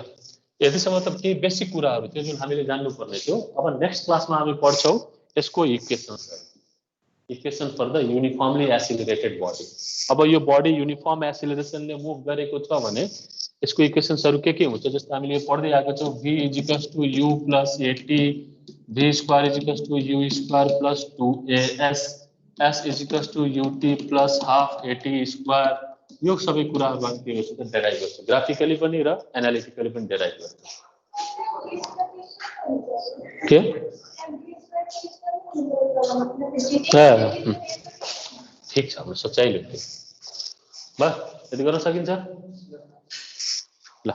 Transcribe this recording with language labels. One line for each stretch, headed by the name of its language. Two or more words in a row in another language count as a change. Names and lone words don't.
Nepali: यतिसम्म त के बेसिक कुराहरु थियो जुन हामीले जान्नु पर्ने थियो। अब
English: next classमा
Nepali: हामी पढ्छौं यसको
English: equation for the uniformly accelerated body.
Nepali: अब यो
English: body uniform accelerationले move
Nepali: गरेको छ भने यसको इक्वेसन्सहरु के हुन्छ, जस्तो हामीले यो पढ्दै आएको छौं v = u + at, v ² = u ² + 2as, s = ut + half at², यो सबै कुराहरु हामी के गर्छौं त डेराइभ गर्छौं, ग्राफिकली पनि र एनालिटिकली पनि डेराइभ गर्छौं। के ठीक छ, हाम्रो सोचाइ लेख्दै बस यति गर्न सकिन्छ ल।